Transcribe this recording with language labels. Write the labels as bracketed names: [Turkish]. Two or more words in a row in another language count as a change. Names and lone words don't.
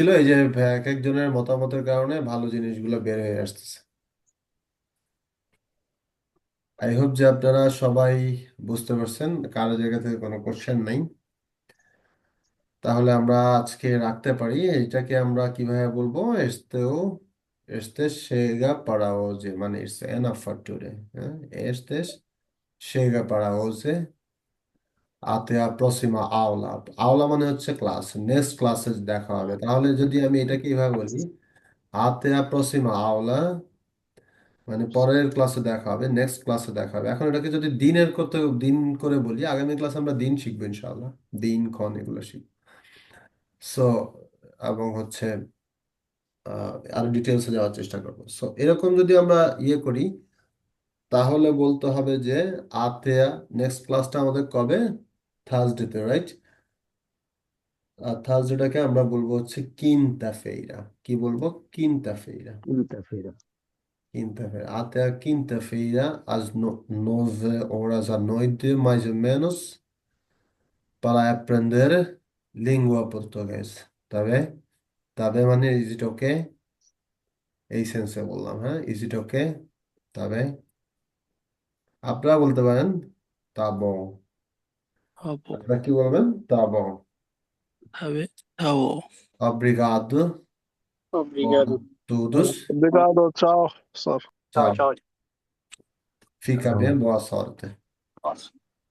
[Bangla] এই যে এক একজনের মতামতের কারণে ভালো জিনিসগুলো বের হয়ে আসতেছে। আই হোপ যে আপনারা সবাই বুঝতে পারছেন, কারো জায়গা থেকে কোনো কোশ্চেন নাই। তাহলে আমরা আজকে রাখতে পারি। এটাকে আমরা কিভাবে বলবো? [Portuguese] este chega para hoje, [Bangla] মানে [English] it's enough for today, [Bangla] হ্যাঁ? [Portuguese] este chega para hoje, até a próxima aula। [Bangla] আওলা মানে হচ্ছে ক্লাস, নেক্সট ক্লাসে দেখা হবে। তাহলে যদি আমি এটাকে এইভাবে বলি, [Portuguese] até a próxima aula, [Bangla] মানে পরের ক্লাসে দেখা হবে, নেক্সট ক্লাসে দেখা হবে। এখন এটাকে যদি দিনের করতে, দিন করে বলি, আগামী ক্লাসে আমরা দিন শিখবো [Arabic] إن شاء الله, [Bangla] দিন ক্ষণ এগুলো শিখবো। সো এবং হচ্ছে আরো ডিটেলসে যাওয়ার চেষ্টা করবো। সো এরকম যদি আমরা ইয়ে করি, তাহলে বলতে হবে যে আতেয়া, নেক্সট ক্লাসটা আমাদের কবে? থার্সডেতে, রাইট? আর থার্সডেটাকে আমরা বলবো হচ্ছে কিনতা ফেইরা। কি বলবো? কিনতা ফেইরা। [Portuguese] Quinta-feira. Quinta-feira. Até a quinta-feira, às 9 horas da noite, mais ou menos, para aprender língua portuguesa. Tá bem? Tá bem, [Bangla] মানে [English] is it okay? [Bangla] এই সেন্সে বললাম, হ্যাঁ, [English] is it okay? [Portuguese] tá bem? [Bangla] আপনারা বলতে পারেন [Portuguese] tá bom. Abo. [Bangla] আপনারা কি বলবেন? তা বল। Ave. Avo. [Portuguese] Obrigado Obrigado. por todos. Obrigado, tchau, sir. Tchau, Tchau. tchau. Fica bem, boa sorte. Nossa.